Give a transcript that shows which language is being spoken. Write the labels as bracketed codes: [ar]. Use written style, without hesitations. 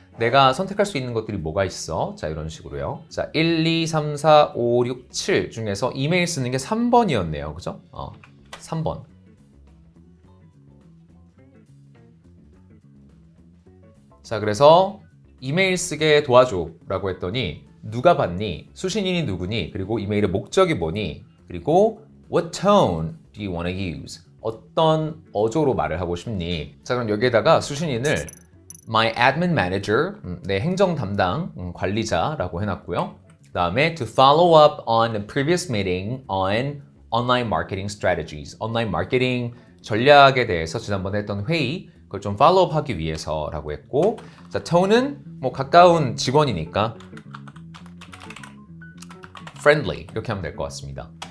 [ko] 내가 선택할 수 있는 것들이 뭐가 있어? 자 이런 식으로요. 자 1, 2, 3, 4, 5, 6, 7 중에서 이메일 쓰는 게 3번이었네요. 그죠? 3번. 자 그래서 이메일 쓰게 도와줘 라고 했더니 누가 받니? 수신인이 누구니? 그리고 이메일의 목적이 뭐니? 그리고 [en] What tone do you want to use? [ko] 어떤 어조로 말을 하고 싶니? 자 그럼 여기에다가 수신인을 [en] My admin manager, [ko] 내 행정 담당 관리자라고 해놨고요. 그 다음에 [en] to follow up on the previous meeting on online marketing strategies. [ko] 온라인 마케팅 전략에 대해서 지난번에 했던 회의 그걸 좀 팔로우업 하기 위해서라고 했고 자 tone은 뭐 가까운 직원이니까 friendly 이렇게 하면 될 것 같습니다.